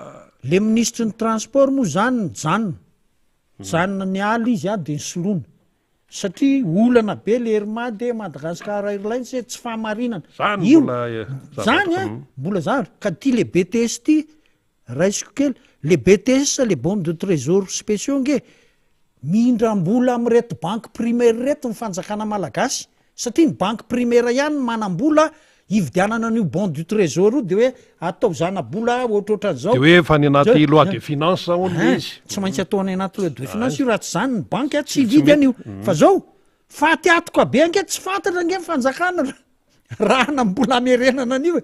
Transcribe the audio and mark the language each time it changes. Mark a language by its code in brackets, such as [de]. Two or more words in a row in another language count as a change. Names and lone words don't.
[mg] le ministre ny transport moa zany ny janona ny aly izy de ny soloana satria olana be le herma de Madagascar Airlines tsy fahamarinana mbola zany ka ty le BTS ty raisiko kely le BTS [fr] le bons de trésor spéciaux [mg] nge mindram-bola amin'ny reto [fr] banque primaire [mg] reto ny fanjakana malagasy satria ny [fr] banque primaire [mg] ihany manam-bola hividianana an'io [fr] bon du trésor [mg] io de hoe atao zana-bola ohatrohatran'izao de hoe fa ny anaty [fr] loi de finance [mg] ony izy tsy maintsy atao any anaty [fr] loi de finance [mg] io raha tsy zany ny banque tsy hividy an'io fa zao fatyatoka be ange tsy fantatra nge fanjakana raha nambola amerenana an'io